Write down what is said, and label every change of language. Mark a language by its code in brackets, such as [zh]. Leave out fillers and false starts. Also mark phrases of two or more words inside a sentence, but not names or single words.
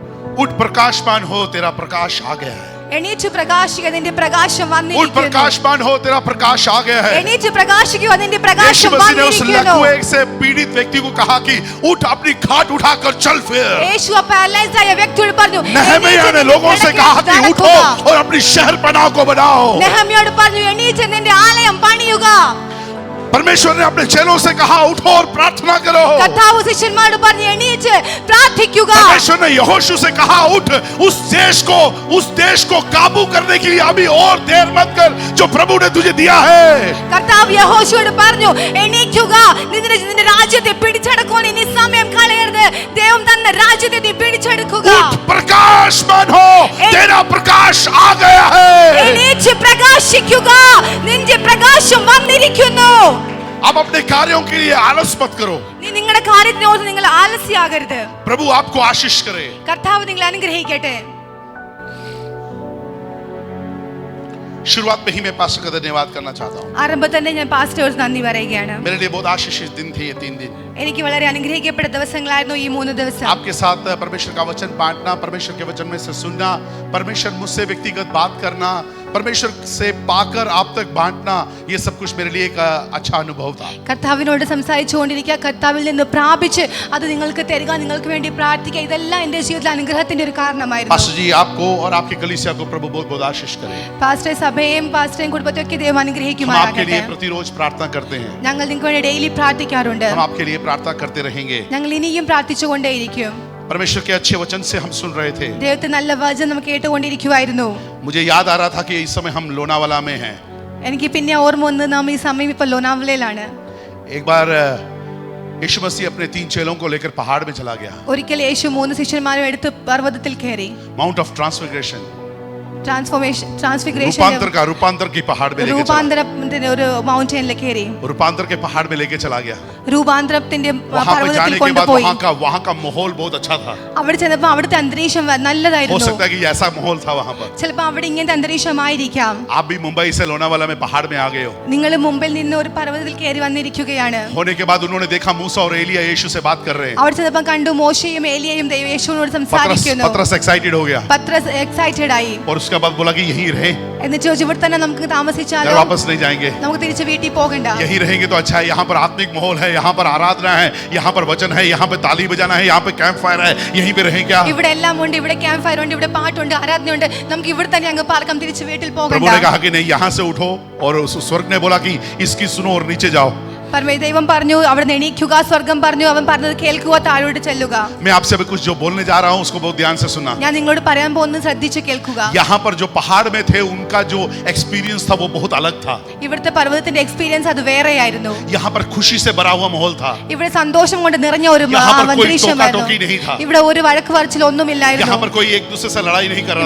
[hi] उठ प्रकाशमान हो, तेरा प्रकाश आ गया है। [ml] എണീറ്റ് പ്രകാശിക്കുക, നിന്റെ പ്രകാശം [hi] उठ [ml] വന്നിരിക്കുന്നു. [hi] प्रकाशमान हो, तेरा प्रकाश आ गया है। [ml] എണീറ്റ് പ്രകാശിക്കുക, നിന്റെ [hi] यीशु [ml] പ്രകാശം [hi] मसीह ने उस [ml] വന്നിരിക്കുന്നു. [hi] लकवे से पीड़ित व्यक्ति को कहा कि उठ, अपनी खाट उठाकर चल फिर। [ml] യേശു ആ പാരലൈസ്ഡ് ആയ വ്യക്തിയോട് പറഞ്ഞു, [hi] नहम्याह ने लोगों से कहा कि उठो और अपनी शहर पनाह को बनाओ। [ml] നെഹമ്യായോട് പറഞ്ഞു, എണീറ്റ് നിന്റെ ആലയം പണിയുക. [hi] परमेश्वर ने अपने चेलों से कहा उठो और प्रार्थना करो। [ml] കർത്താവ് ശിഷ്യന്മാരോട് പറഞ്ഞു, എണീറ്റ് പ്രാർത്ഥിക്കുക. [hi] परमेश्वर ने यहोशू से कहा उठ, उस देश को काबू करने के लिए अभी और देर मत कर जो प्रभु ने तुझे दिया है। [ml] കർത്താവ് യഹോശുവോട് പറഞ്ഞു, എണീക്കുക, നിന്റെ രാജ്യത്തെ പിടിച്ചെടുക്കുവാൻ ഇനി സമയം കളയരുത്. ദൈവം തന്ന രാജ്യത്തെ നീ പിടിച്ചെടുക്കുക. [hi] उठ, प्रकाशमान हो, तेरा प्रकाश आ गया है। [ml] എണീറ്റ് പ്രകാശിക്കുക, നിന്റെ പ്രകാശം വന്നിരിക്കുന്നു. [hi] अब अपने कार्यों के लिए आलस मत करो। [ml] നിങ്ങളുടെ കാര്യത്തിനോട് നിങ്ങൾ ആലസ്യമാകരുത്. [hi] प्रभु आपको आशीष करे। [ml] കർത്താവ് നിങ്ങളെ അനുഗ്രഹിക്കട്ടെ. [hi] शुरुआत में ही मैं पास्टर का धन्यवाद करना चाहता हूँ। [ml] ആരംഭത്തിൽ തന്നെ ഞാൻ പാസ്റ്റേഴ്സ് നന്ദി പറയുകയാണ്. [hi] मेरे लिए बहुत आशीषित दिन थे ये 3 दिन। [ml] എനിക്ക് വളരെ അനുഗ്രഹിക്കപ്പെട്ട ദിവസങ്ങളായിരുന്നു ഈ 3 ദിവസം. [hi] आपके साथ परमेश्वर का वचन बांटना, परमेश्वर के वचन में से सुनना, परमेश्वर मुझसे व्यक्तिगत बात करना, परमेश्वर से पाकर आप तक बांटना, ये सब कुछ मेरे लिए एक अच्छा अनुभव था। [ml] കർത്താവിനോട് സംസാരിച്ചുകൊണ്ടിരിക്കുക, കർത്താവിൽ നിന്ന് പ്രാപിച്ച് അത് നിങ്ങൾക്ക് തരിക, നിങ്ങൾക്ക് വേണ്ടി പ്രാർത്ഥിക്കുക, ഇതെല്ലാം എൻ്റെ ജീവിതത്തിൽ അനുഗ്രഹത്തിന്റെ ഒരു കാരണമായിരുന്നു. [hi] पास्टर जी, आपको और आपकी कलीसिया को प्रभु बहुत बहुत आशीष करे। [ml] പാസ്റ്റർ സഭയെയും പാസ്റ്ററെയും കുടുംബത്തെയൊക്കെ ദൈവം [hi] हम आपके [ml] അനുഗ്രഹിക്കുമാറാകട്ടെ. [hi] लिए प्रतिरोज प्रार्थना करते हैं। [ml] ഞങ്ങൾ നിങ്ങൾക്ക് വേണ്ടി ഡെയിലി പ്രാർത്ഥിക്കാറുണ്ട്. [hi] हम आपके लिए प्रार्थना करते रहेंगे। [ml] ഞങ്ങൾ ഇനിയും പ്രാർത്ഥിച്ചുകൊണ്ടേയിരിക്കും. [hi] परमेश्वर के अच्छे वचन से हम सुन रहे थे। [ml] ദൈവത്തെ നല്ല വചനം നമുക്ക് കേട്ടുകൊണ്ടിരിക്കുവായിരുന്നു. [hi] मुझे याद आ रहा था कि इस समय हम लोनावाला में हैं। [ml] എനിക്ക് പിന്നെ ഓർമ്മ വന്ന് നാം ഈ സമയം ഇപ്പോൾ ലോനാവലയിലാണ്. [hi] एक बार यीशु मसीह अपने 3 चेलों को लेकर पहाड़ में चला गया। [ml] ഒരിക്കൽ യേശു 3 ശിഷ്യന്മാരെ എടുത്ത് പർവ്വതത്തിൽ കയറി. [en] Mount of Transfiguration, [hi] रूपांतर की पहाड़ में लेके चला। [ml] രൂപാന്തരത്തിന്റെ ഒരു മൗണ്ടനിൽ കയറി. [hi] रूपांतर के पहाड़ में लेके चला गया। [ml] രൂപാന്തരത്തിന്റെ [hi] वहां पे [ml] പർവ്വതത്തിൽ [hi] जाने के बाद [ml] കൊണ്ടുപോയി. [hi] वहां का माहौल बहुत अच्छा था। [ml] അവിടെ ചെന്നപ്പോൾ അവിടുത്തെ അന്തരീക്ഷം [hi] हो [ml] നല്ലതായിരുന്നു. [hi] सकता है कि ऐसा माहौल था वहां पर। [ml] ചിലപ്പോൾ അവിടെ ഇങ്ങനത്തെ അന്തരീക്ഷമായിരിക്കാം. [hi] आप भी मुंबई से लोनावाला में पहाड़ में आ गए हो। [ml] നിങ്ങൾ മുമ്പിൽ നിന്ന് ഒരു പർവ്വതത്തിൽ കയറി വന്നിരിക്കുകയാണ്. [hi] होने के बाद उन्होंने देखा मूसा और एलिया यीशु से बात कर रहे हैं। [ml] അവിടെ ചെന്നപ്പോൾ കണ്ടു മോശയും ഏലിയയും യേശുവിനോട് സംസാരിക്കുന്നു. [hi] पतरस एक्साइटेड हो गया [ml] പത്രസ് എക്സൈറ്റഡ് ആയി. [hi] और उसके बाद बोला कि यहीं रहे, [ml] എന്നിട്ട് ചോദിച്ചു, ഇവിടെ തന്നെ നമുക്ക് താമസിച്ചാലോ? [hi] वापस नहीं जाएंगे, [ml] നമുക്ക് തിരിച്ച് വീട്ടിൽ പോകണ്ട. [hi] यहीं रहेंगे तो अच्छा है। यहाँ पर आत्मिक माहौल है, यहाँ पर आराधना है, यहाँ पर वचन है, यहाँ पे ताली बजाना है, यहाँ पे [en] camp fire [hi] है, यहीं पे रहें क्या? [ml] ഇവിടെ എല്ലാം ഉണ്ട്, ഇവിടെ [en] camp fire [ml] ഉണ്ട്, ഇവിടെ പാട്ടുണ്ട്, ആരാധനയുണ്ട്, നമുക്ക് ഇവിടെ തന്നെ അങ്ങ് പാർക്കാം, തിരിച്ച് വീട്ടിൽ [hi] प्रभु ने [ml] പോകണ്ട. [hi] कहा कि नहीं, यहाँ से उठो, और उस स्वर्ग ने बोला कि इसकी सुनो और नीचे जाओ। [ml] ദൈവം പറഞ്ഞു, അവിടെ എണീക്കുക. സ്വർഗം പറഞ്ഞു, അവൻ പറഞ്ഞത് കേൾക്കുക, താഴോട്ട് ചെല്ലുക. [hi] मैं आपसे अभी कुछ जो बोलने जा रहा हूँ उसको बहुत ध्यान से सुनना। [ml] ഞാൻ നിങ്ങളോട് പറയാൻ പോകുന്നത് ശ്രദ്ധിച്ച് കേൾക്കുക. [hi] यहाँ पर जो पहाड़ में थे उनका जो एक्सपीरियंस था वो बहुत अलग था। [ml] ഇവിടുത്തെ പർവ്വതത്തിന്റെ എക്സ്പീരിയൻസ് അത് വേറെയായിരുന്നു. [hi] यहाँ पर खुशी से भरा हुआ माहौल था। [ml] ഇവിടെ സന്തോഷം കൊണ്ട് നിറഞ്ഞ ഒരു [hi] यहाँ पर कोई [ml] അന്തരീക്ഷമായിരുന്നു. [hi] टोका-टोकी नहीं था। [ml] ഇവിടെ ഒരു വഴക്ക് പറച്ചിൽ ഒന്നുമില്ലായിരുന്നു. [hi] यहाँ पर कोई एक दूसरे से लड़ाई नहीं कर